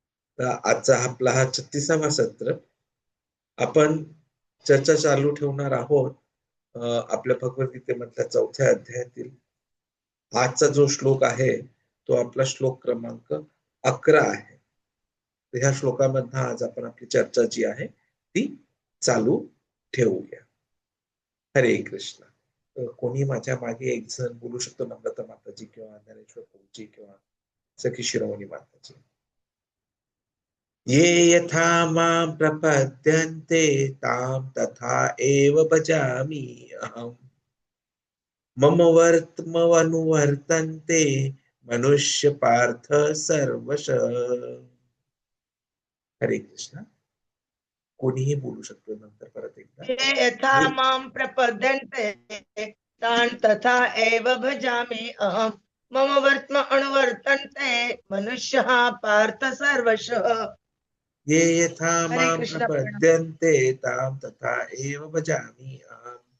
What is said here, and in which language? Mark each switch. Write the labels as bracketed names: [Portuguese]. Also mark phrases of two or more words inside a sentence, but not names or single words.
[Marathi] आजचा आपला हा 36वा सत्र आपण चर्चा चालू ठेवणार आहोत आपल्या भगवद्गीतेमधल्या 4थ्या अध्यायातील आजचा जो श्लोक आहे तो आपला श्लोक क्रमांक 11 आहे. ह्या श्लोकामधनं आज आपण आपली चर्चा जी आहे ती चालू ठेवूया. हरे कृष्ण. कोणी माझ्या मागे एक जण बोलू शकतो, नम्रता माताजी किंवा ज्ञानेश्वर प्रभूजी किंवा सखी शिरोमणी माताजी. [Sanskrit] ये यथा मां प्रपद्यन्ते तां तथा एव भजामि अहम् मम वर्त्मनुवर्तन्ते मनुष्य पार्थ सर्वशः. [Marathi] हरे कृष्ण. कोणीही बोलू शकतो नंतर परत एकदा. [Sanskrit] ये यथा मां प्रपद्यन्ते तान् तथा एव भजामि अहम् मम वर्त्म अनुवर्तन्ते मनुष्यः पार्थ सर्वशः. ये यथा हरे मां कृष्ण. प्रपद्यन्ते तां तथा एव भजामि अहम्.